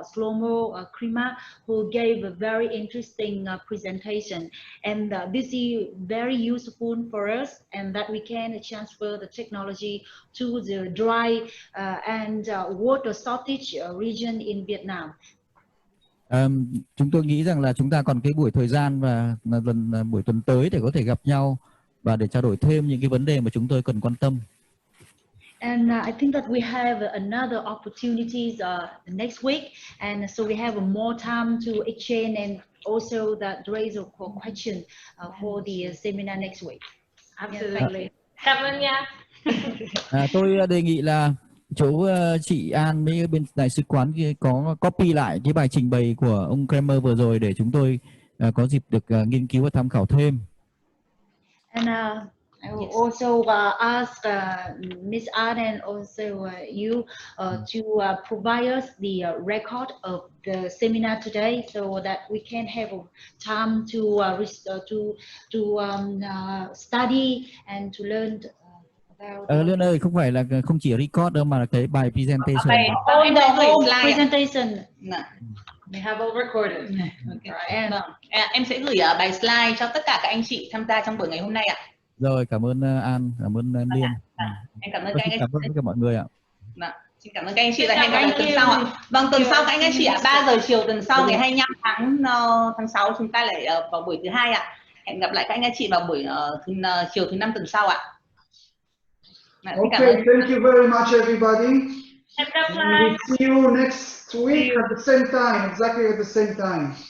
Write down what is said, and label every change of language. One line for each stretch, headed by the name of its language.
English: Shlomo Kramer, who gave a very interesting presentation. And this is very useful for us, and that we can transfer the technology to the dry and water shortage region in Vietnam.
Vietnamese: Chúng tôi nghĩ rằng là chúng ta còn cái buổi thời gian và buổi tuần tới để có thể gặp nhau và để trao đổi thêm những cái vấn đề mà chúng tôi cần quan tâm.
English: And I think that we have another opportunities next week, and so we have more time to exchange and also that raise a question for the seminar next week. Absolutely.
Vietnamese: Cảm ơn nha. Tôi đề nghị là chỗ chị An với bên đại sứ quán kia có copy lại cái bài trình bày của ông Kramer vừa rồi để chúng tôi có dịp được nghiên cứu và tham khảo thêm.
English: And I will also ask Ms. An and also you to provide us the record of the seminar today, so that we can have time to study and to learn.
Vietnamese: Lương ơi, không phải là không chỉ record đâu mà là cái bài presentation.
English: On the whole presentation. We have all recorded. Okay.
Vietnamese: Em sẽ gửi bài slide cho tất cả các anh chị tham gia trong buổi ngày hôm nay ạ. Rồi, cảm ơn An, cảm ơn Liên. Em cảm ơn các anh. Cảm ơn tất cả mọi người ạ. Xin Xin cảm ơn các anh chị và hẹn gặp lại tuần sau ạ. Vâng, tuần sau các anh chị ạ, 3 giờ chiều tuần sau ngày 25 tháng 6 chúng ta lại vào buổi thứ hai ạ. Hẹn gặp lại các anh chị vào buổi chiều thứ 5 tuần sau ạ.
English: Okay, thank you very much everybody. We'll see you next week at the same time, exactly at the same time.